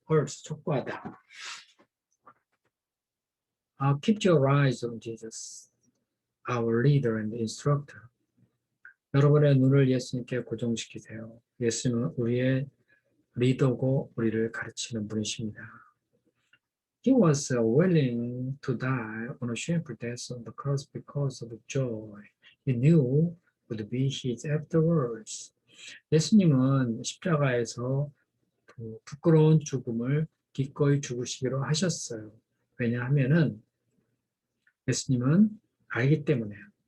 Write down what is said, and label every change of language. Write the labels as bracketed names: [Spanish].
[English] First, 촉구하다. Keep your eyes on Jesus, our leader and instructor. [Korean] 여러분의 눈을 예수님께 고정시키세요. 예수님은 우리의 리더고 우리를 가르치는 분이십니다. [English] He was willing to die on a shameful death on the cross because of joy he knew would be his afterwards. [Korean] 예수님은 십자가에서 부끄러운 죽음을 기꺼이 죽으시기로 하셨어요. 왜냐하면은 예수님은 알기 때문에요.